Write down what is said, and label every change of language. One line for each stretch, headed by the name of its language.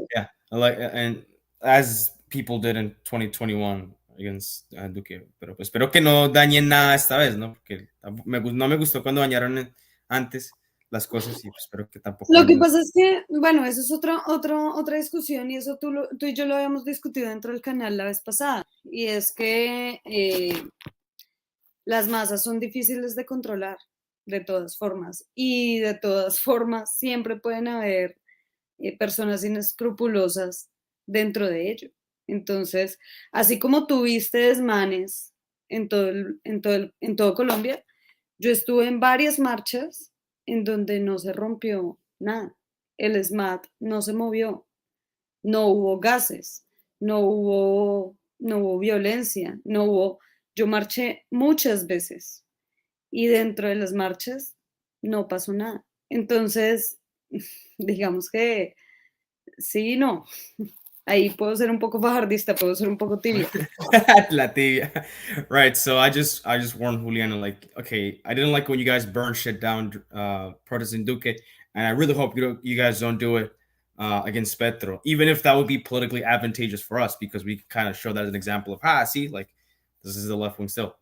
English: Yeah, and as people did in 2021 against Duque.
Spanish: Pero espero que no dañen nada esta vez, ¿no? Porque no me gustó cuando dañaron antes. las cosas y espero que tampoco Lo que vayan. pasa es que, bueno, eso es otra discusión y eso tú y yo lo habíamos discutido dentro del canal la vez pasada. Y es que las masas son difíciles de controlar, de todas formas. Y de todas formas siempre pueden haber personas inescrupulosas dentro de ello. Entonces, así como tuviste desmanes en todo Colombia, yo estuve en varias marchas en donde no se rompió nada. El SMAT no se movió, no hubo gases, no hubo violencia, no hubo... Yo marché muchas veces y dentro de las marchas no pasó nada. Entonces, digamos que sí, no. Ahí puedo ser un poco fajardista, puedo ser un poco tibia. La tibia.
English: Right. So I just warned Juliana, like, okay, I didn't like when you guys burn shit down, protesting Duque, and I really hope you guys don't do it against Petro, even if that would be politically advantageous for us, because we kind of show that as an example of, see, like, this is the left wing still.